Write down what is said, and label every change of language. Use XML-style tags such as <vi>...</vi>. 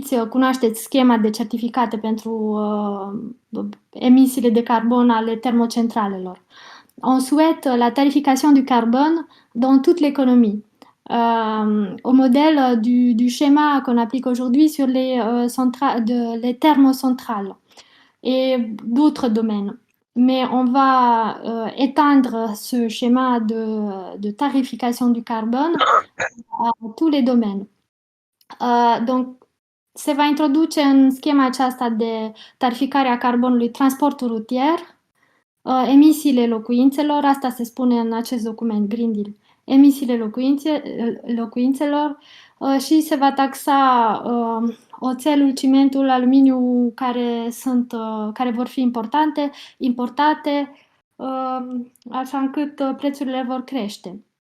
<ro>Cunoașteți schema de certificate pentru emisiile de carbone ale termocentralelor.</ro> <fr>On souhaite la tarification du carbone dans toute l'économie. Au modèle du schéma qu'on applique aujourd'hui sur les thermocentrales et d'autres domaines. Mais on va étendre ce schéma de tarification du carbone à tous les domaines.</fr> <ro>Donc, se va introduce în schema aceasta de tarificare a carbonului transportul rutier, emisiile locuințelor, asta se spune în acest document Green Deal, emisiile locuințelor și se va taxa oțelul, cimentul, aluminiu care vor fi importate, așa încât prețurile vor crește.</ro>